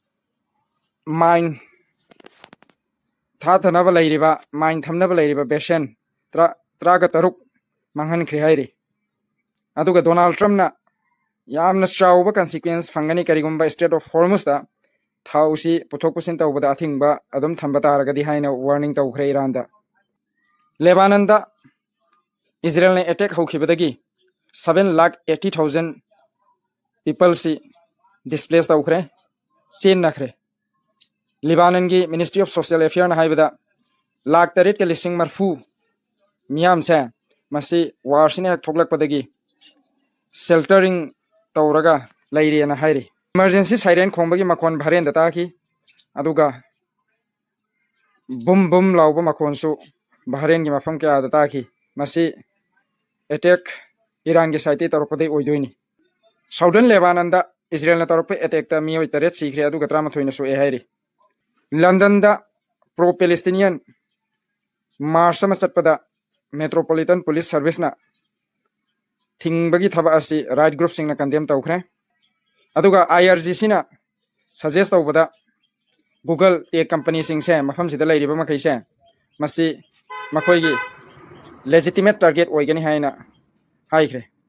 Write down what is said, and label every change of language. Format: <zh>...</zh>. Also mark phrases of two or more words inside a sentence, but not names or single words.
<mni>mine tha thanaba leiriba mine thamnaba leiriba basin traga taruk manghan khre hairi aduga Donald Trump na yamna chawba consequence fangani karigumba Strait of Hormuz da thausi puthok pusin tawbada athingba adum thamba taragadi haina warning tawkhre Iran da Lebanon da Israel ne attack hokhibadagi 7,80,000 people si displaced tawkhre sin nakhre Lebanon gi Ministry of Social Affairs na haibada lakh tarit ke lising marfu miyam se masi war sine thoklak padagi sheltering tawraga lairi na hairi emergency siren khongbagi makon bharen data ki aduga bum bum lawba makon su bharen gi mafam kya data ki masi attack Iran gi site taropade oidoini Southern Lebanon da Israel na tarope attack ta miyo taret sikhre aduga trama thoina su e hairi London da</mni> <en>pro Palestinian march</en> <mni>ma chatpada Metropolitan Police Service na thingbagi thaba asi</mni> <en>right group</en> <mni>singna condemn tawkhre aduga IRGC na suggest tawbada Google</mni> <en>tech company</en> <mni>sing se mafam sida lairiba makai se masi makoi gi</mni> <en>legitimate target</en> <mni>oigani haina haikre</mni>